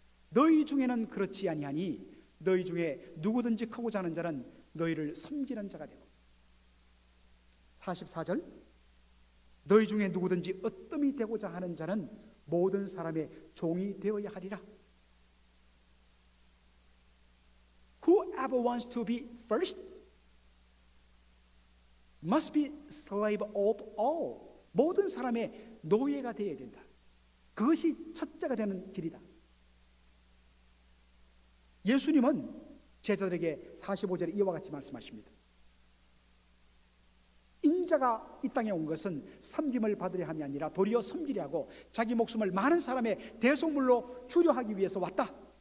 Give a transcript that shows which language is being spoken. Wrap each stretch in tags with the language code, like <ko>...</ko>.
<ko>너희 중에는 그렇지 아니하니 너희 중에 누구든지 크고자 하는 자는 너희를 섬기는 자가 되고 44절 너희 중에 누구든지 으뜸이 되고자 하는 자는 모든 사람의 종이 되어야 하리라.</ko> <en>Whoever wants to be first must be slave of all.</en> <ko>모든 사람의 노예가 되어야 된다. 그것이 첫째가 되는 길이다. 예수님은 제자들에게 45절에 이와 같이 말씀하십니다. 인자가 이 땅에 온 것은 섬김을 받으려 함이 아니라 도리어 섬기려 하고 자기 목숨을 많은 사람의 대속물로 주려 하기 위해서 왔다.</ko>